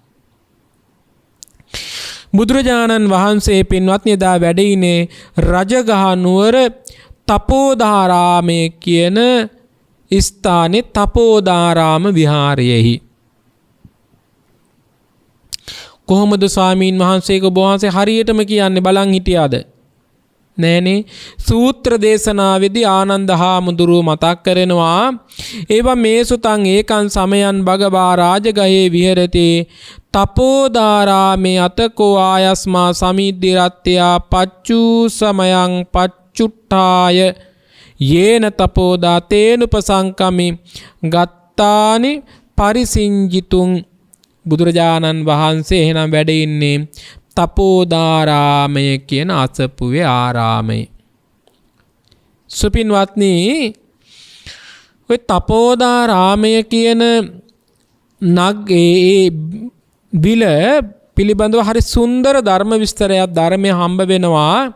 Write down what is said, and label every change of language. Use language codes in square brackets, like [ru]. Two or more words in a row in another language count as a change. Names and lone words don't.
[si] බුදුරජාණන් වහන්සේ පින්වත්නි එදා වැඩ ඉන්නේ රජගහ නුවර තපෝදාරාමය කියන ස්ථානයේ තපෝදාරාම විහාරයෙහි. කොහොමද ස්වාමීන් වහන්සේක ඔබ වහන්සේ හරියටම කියන්නේ බලන් හිටියාද? නෑනේ. සූත්‍ර දේශනාවේදී ආනන්ද හාමුදුරුව මතක් කරනවා [pi] ඒවා මේ සුතං ඒකං සමයන් භගවා රාජගහේ විහෙරති තපෝදාරාමේ අතකෝ ආයස්මා සමිද්දිරත්ත්‍යා පච්චූ සමයං පච්චුට්ඨාය යේන තපෝදා තේනුපසංකමි ගත්තානි පරිසිංජිතුං. [si] බුදුරජාණන් වහන්සේ එහෙනම් වැඩ ඉන්නේ තපෝදාරාමය කියන අසපුවේ ආරාමයේ. සුපින්වත්නි ඔය තපෝදාරාමය කියන නග්ගේ බිල පිළිබඳව හරි සුන්දර ධර්ම විස්තරයක් ධර්මයේ හම්බ වෙනවා.